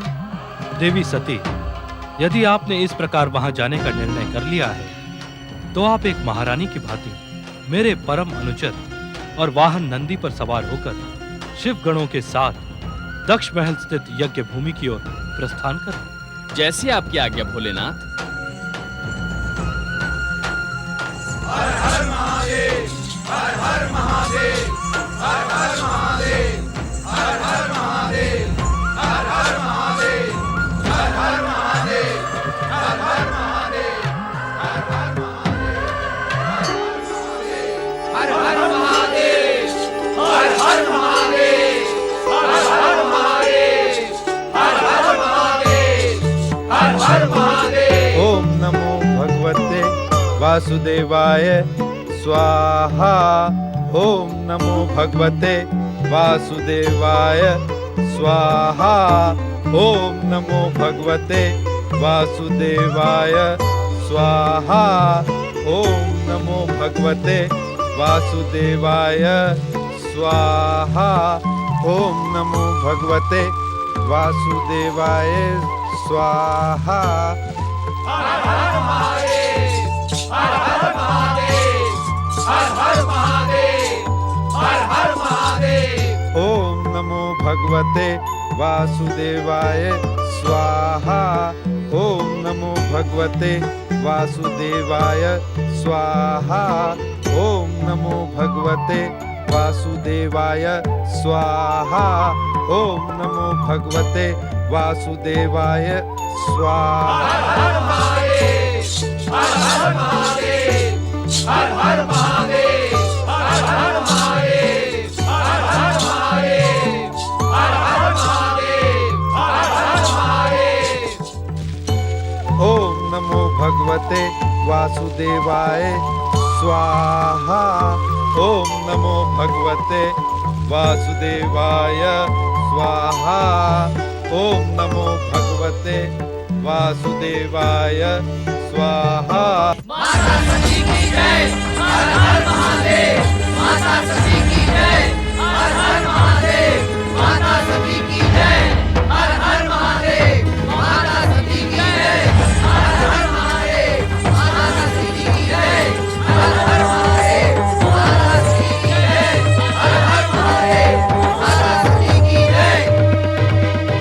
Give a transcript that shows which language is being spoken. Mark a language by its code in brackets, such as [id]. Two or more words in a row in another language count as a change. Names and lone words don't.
[hi] देवी सती, यदि आपने इस प्रकार वहां जाने का निर्णय कर लिया है, तो आप एक महारानी की भांति मेरे परम अनुचर और वाहन नंदी पर सवार होकर शिव गणों के साथ दक्ष महल स्थित यज्ञ भूमि की ओर प्रस्थान करें। जैसी आपकी आज्ञा भोलेनाथ। हर हर महादेव, हर हर महादेव, हर हर महादेव, हर हर महादेव, हर हर महादेव, हर हर महादेव, हर हर महादेव, हर हर महादेव, हर हर महादेव, हर हर महादेव, हर हर महादेव, हर हर महादेव, हर हर महादेव। [sa] ओम नमो भगवते वासुदेवाय स्वाहा। ओम नमो भगवते वासुदेवाय स्वाहा। ओम नमो भगवते वासुदेवाय स्वाहा। ओम नमो भगवते वासुदेवाय स्वाहा। ओम नमो भगवते वासुदेवाय स्वाहा। [hi] हर हर महादेव, हर हर महादेव, हर हर महादेव, हर हर महादेव। [sa] ओम नमो भगवते वासुदेवाय स्वाहा। ओम नमो भगवते वासुदेवाय स्वाहा। ओम नमो भगवते वासुदेवाय स्वाहा। ओम नमो भगवते वासुदेवाय स्वाहा। [hi] हर हर महादेव, हर हर महादेव, हर हर महादेव, हर हर महादेव, हर हर महादेव, हर हर महादेव, हर हर महादेव। [sa] ओम नमो भगवते वासुदेवाय स्वाहा। ओम नमो भगवते वासुदेवाय स्वाहा। ओम नमो भगवते वासुदेवाय स्वाहा। [hi] माता सती की जय, हर हर महादेव, माता सती की जय, हर हर महादेव, माता सती की जय, हर हर महादेव, माता सती की जय, हर हर महादेव, माता सती की जय, हर हर महादेव, माता सती की जय, हर हर महादेव, माता सती की जय।